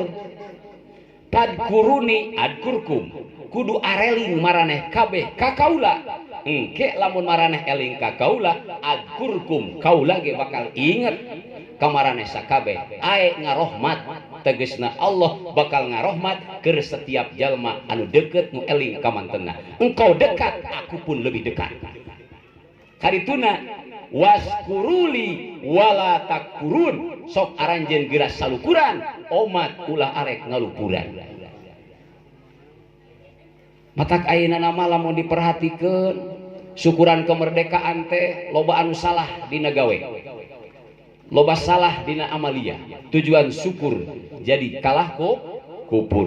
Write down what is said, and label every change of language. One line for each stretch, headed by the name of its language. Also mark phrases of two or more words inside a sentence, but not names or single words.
Arabic: فاذكروني أذكركم,
Sundanese: kudu areling maraneh kabeh ka kaula. Engke lamun maraneh eling ka kaula, adkurkum kaula ge bakal inget ka maraneh sakabeh. Ae ngarohmat, tegesna Allah bakal ngarohmat ke setiap jalma anu deket nu eling ka mantenna.
Indonesian: Engkau dekat, aku pun lebih dekat.
Sundanese: Karituna
Arabic: واشكروا لي ولا تكفرون,
Sundanese: sok aranjeun geura salukuran, omat ulah arek ngalupuran. Matak ayeuna nama lamun diperhatikeun syukuran kemerdekaan teh loba anu salah dina gawe, loba salah dina amalia, tujuan syukur jadi kalah kupur.